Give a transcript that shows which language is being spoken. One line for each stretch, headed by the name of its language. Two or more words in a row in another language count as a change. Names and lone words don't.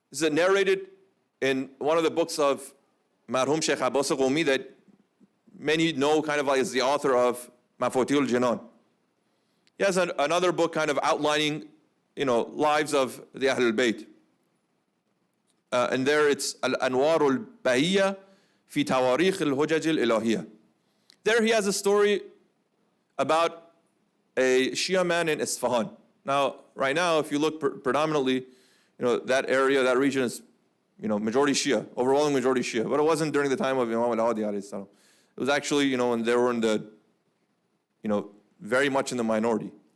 English: This is narrated in one of the books of Marhum Shaykh Abbas Qumi that many know kind of like as the author of Mafatihul Jinan. He has another book kind of outlining, lives of the Ahlul Bayt. And there it's Al-Anwar al-Bahiyya fi Tawarikh al-Hujaj al-Ilahiyya. There he has a story about a Shia man in Isfahan. Now, right now, if you look predominantly, that area, that region is, majority Shia, overwhelming majority Shia. But it wasn't during the time of Imam al-Hadi
Arabic: عليه السلام.
English: It was actually, when they were in the, very much in the minority.